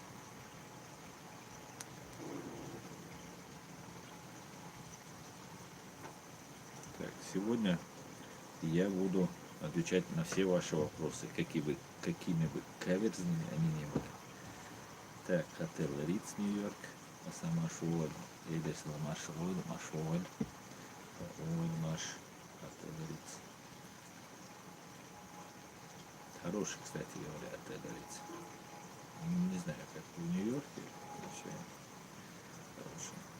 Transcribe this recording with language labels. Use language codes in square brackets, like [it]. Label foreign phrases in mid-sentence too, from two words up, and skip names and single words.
[ru] Так, сегодня я буду отвечать на все ваши вопросы, какими бы каверзными они не были. Так, отель Риц, Нью-Йорк, Асамашуоль, Эдес Ламашуоль, Машуоль, Маш, отель Риц. Хороший, кстати говоря, отель Риц. Не знаю, как в Нью-Йорке, вообще хороший.